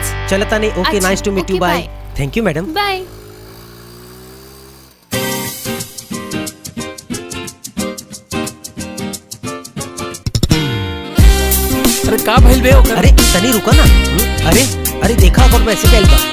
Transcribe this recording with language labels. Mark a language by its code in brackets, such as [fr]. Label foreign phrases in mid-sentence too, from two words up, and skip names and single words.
[bho] चलता नहीं। ओके, अच्छा, [en] nice to meet you, ओके, बाय। बाय। thank you madam. बाय। [bho] अरे का भइल बे ओकर? अरे तनी रुको ना। अरे अरे देखा अब मैसेज आइल बा,